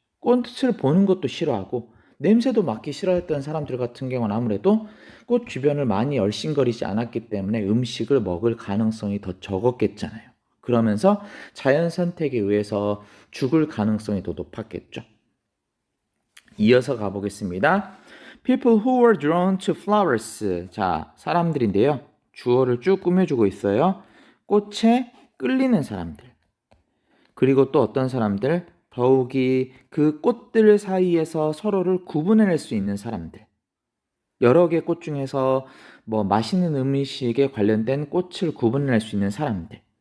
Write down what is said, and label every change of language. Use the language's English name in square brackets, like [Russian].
[Korean] 꽃을 보는 것도 싫어하고 냄새도 맡기 싫어했던 사람들 같은 경우는 아무래도 꽃 주변을 많이 얼씬거리지 않았기 때문에 음식을 먹을 가능성이 더 적었겠잖아요. 그러면서 자연 선택에 의해서 죽을 가능성이 더 높았겠죠. 이어서 가보겠습니다. [English] People who were drawn to flowers. [Korean] 자, 사람들인데요. 주어를 쭉 꾸며주고 있어요. 꽃에 끌리는 사람들. 그리고 또 어떤 사람들? 더욱이 그 꽃들 사이에서 서로를 구분해낼 수 있는 사람들. 여러 개 꽃 중에서 뭐 맛있는 음식에 관련된 꽃을 구분해낼 수 있는 사람들.